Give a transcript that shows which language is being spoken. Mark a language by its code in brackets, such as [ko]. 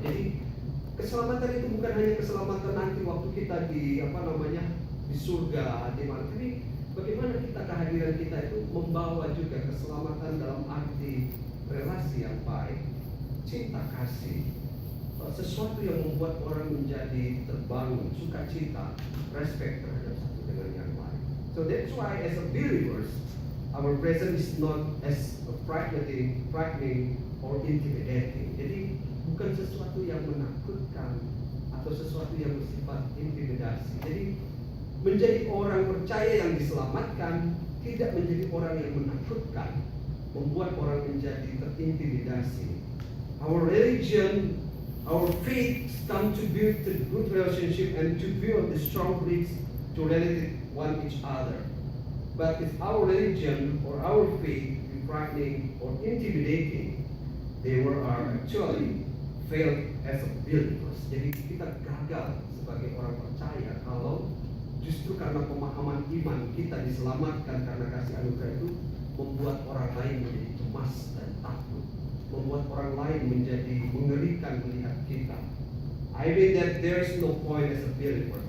[id] Jadi keselamatan itu bukan hanya keselamatan nanti waktu kita di di surga, di mana, tapi bagaimana kehadiran kita itu membawa juga keselamatan dalam arti relasi yang baik, cinta kasih, sesuatu yang membuat orang menjadi terbangun, sukacita, respect terhadap satu dengan yang lain. [en] So that's why as a believers, our presence is not as frightening or intimidating. [id] Jadi bukan sesuatu yang menakutkan atau sesuatu yang bersifat intimidasi. Jadi menjadi orang percaya yang diselamatkan tidak menjadi orang yang menakutkan, membuat orang menjadi terintimidasi. [en] Our religion, our faith come to build the good relationship and to build the strong bridge to relate one each other. But if our religion or our faith is frightening or intimidating, they are actually failed as a believers. [id] Jadi kita gagal sebagai orang percaya kalau justru karena pemahaman iman kita diselamatkan karena kasih anugerah itu membuat orang lain menjadi cemas dan takut, membuat orang lain menjadi mengerikan melihat kita. [en] I mean that there's no point as a believer.